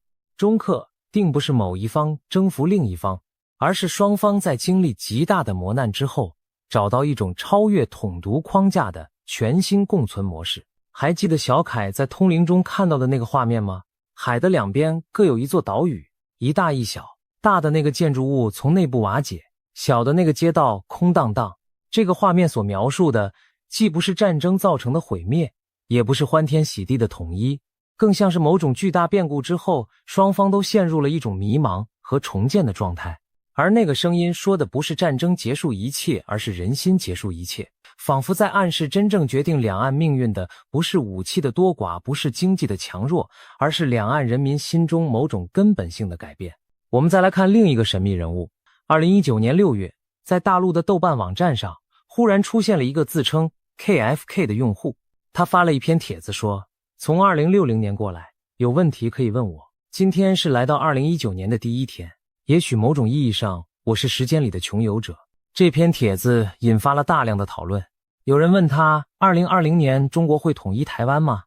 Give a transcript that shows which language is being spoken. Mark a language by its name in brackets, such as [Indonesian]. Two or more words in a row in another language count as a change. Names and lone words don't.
[Chinese] 中克定不是某一方征服另一方，而是雙方在經歷極大的磨難之後，找到一種超越統獨框架的全新共存模式。還記得小凱在通靈中看到的那個畫面嗎？海的兩邊各有一座島嶼，一大一小，大的那個建築物從內部瓦解，小的那個街道空蕩蕩。這個畫面所描述的既不是戰爭造成的毀滅，也不是歡天喜地的統一，更像是某種巨大變故之後，雙方都陷入了一種迷茫和重建的狀態。而那個聲音說的不是戰爭結束一切，而是人心結束一切，仿佛在暗示真正決定兩岸命運的不是武器的多寡，不是經濟的強弱，而是两岸人民心中某種根本性的改变。我們再來看另一個神秘人物。2019年6月，在大陸的豆瓣網站上，忽然出現了一個自稱 KFK 的用戶，他發了一篇帖子說，從2060年過來，有問題可以問我。今天是來到2019年的第一天，也許某種意義上，我是時間裡的窮遊者。這篇帖子引發了大量的討論。有人問他，2020年中國會統一台灣嗎？